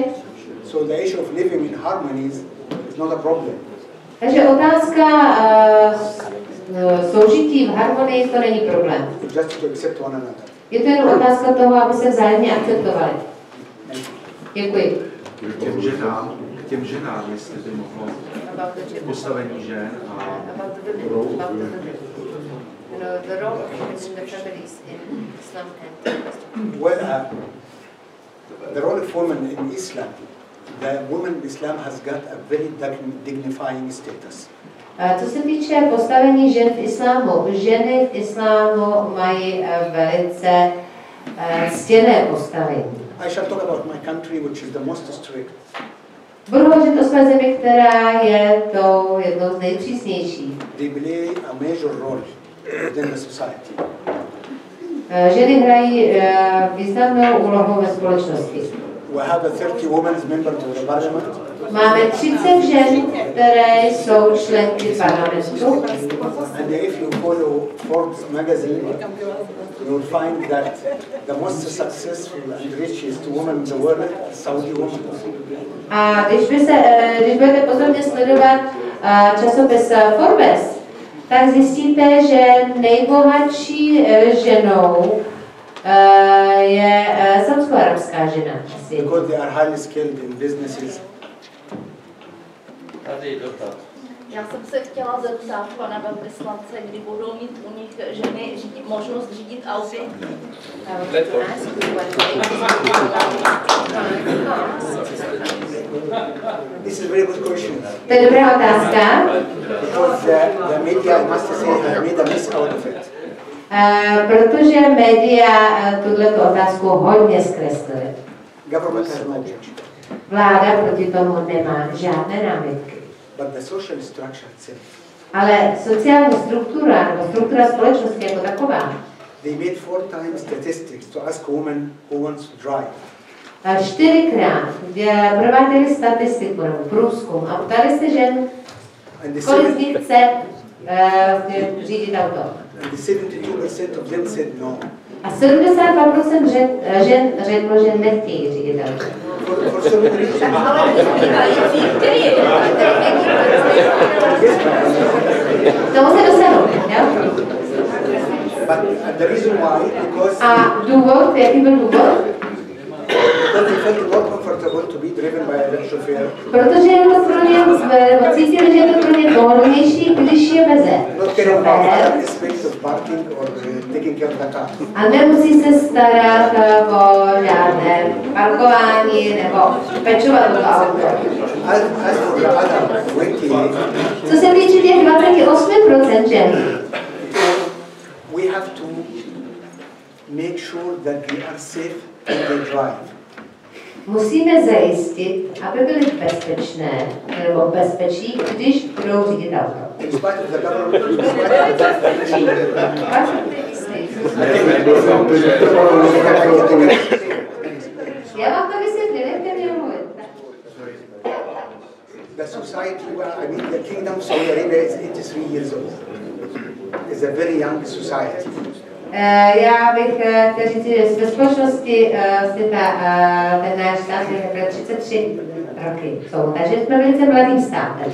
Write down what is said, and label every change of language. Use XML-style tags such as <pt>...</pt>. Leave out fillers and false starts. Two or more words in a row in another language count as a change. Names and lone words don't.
<en>So the issue of living in harmony is not a problem.</en> <cs>Takže otázka soužití v harmonii to není problém.</cs> <en>Just to accept one another.</en> <cs>Je to jen otázka toho, aby se vzájemně akceptovali. Děkuji. K těm ženám, jestli by mohlo postavení žen a</cs> <en>the role of women in the families in Islam and well, the role of women in Islam, the woman in Islam has got a very dignifying status.</en> <cs>Co se týče postavení žen v islámu, ženy v islámu mají velice ctěné postavení.</cs> <en>I shall talk about my country, which is the most strict.</en> <cs>Budu hovořit o své zemi, která je tou jednou z nejpřísnějších.</cs> <en>They play a major role within the society.</en> <cs>Ženy hrají významnou úlohu ve společnosti.</cs> <en>We have 30 women members of the parliament.</en> <cs>Máme 30 žen, které jsou členky parlamentu.</cs> <en>And if you follow Forbes magazine, you will find that the most successful and richest woman in the world are Saudi women.</en> <cs>A když budete pozorně sledovat časopis Forbes, tak zjistíte, že nejbohatší ženou je saudsko-arabská žena.</cs> <en>Because they are highly skilled in businesses.</en> <cs>Tady dotaz. Já jsem se chtěla zeptat pana velvyslance, kdy budou mít u nich ženy možnost řídit auto.</cs> <en>This is a very good question.</en> <cs>To je dobrá otázka.</cs> <en>Because the media, I must say, have made a mess out of it.</en> <cs>Protože média tuto otázku hodně zkreslily.</cs> <en>Government has no objection.</en> <cs>Vláda proti tomu nemá žádné námitky.</cs> <en>But the social structure itself.</en> <cs>Ale sociální struktura, nebo struktura společnosti jako taková,</cs> <en>They made 4 times statistics to ask women who wants to drive.</en> <cs>4krát prováděli statistiku nebo průzkum a ptali se žen, kolik z nich chce řídit auto.</cs> <en>And the 72% of them said no.</en> <cs>A 72% žen řeklo, že nechtějí řídit auto.</cs> <en>For so many reasons.</en> <cs>Tomu se dostanou, jo?</cs> <en>But the reason why, because</en> <cs>A důvod, jaký byl důvod?</cs> <en>they felt more comfortable to be driven by a chauffeur.</en> <cs>Protože je to pro ně, cítili, že je to pro ně pohodlnější, když je veze</cs> <en>Not caring about</en> <cs>šofér.</cs> <en>other aspects of parking. parking or taking care of the car.</en> <cs>A nemusí se starat o žádné parkování nebo pečovat o to auto.</cs> <en>As for the other 28,</en> <cs>Co se týče těch 28% žen,</cs> <en>we have to make sure that they are safe when they drive.</en> <cs>musíme zajistit, aby byly bezpečné nebo bezpečí, když budou řídit auto.</cs> <en>In spite of the government, in spite of</en> <cs>Já vám to vysvětlím, nechte mě mluvit.</cs> <en>the society, I mean, the kingdom of Saudi Arabia is 83 years old. It's a very young society.</en> <cs>Já bych chtěl říct, že ve společnosti ten náš stát je teprve 33 roky jsou, takže jsme velice mladým státem.</cs>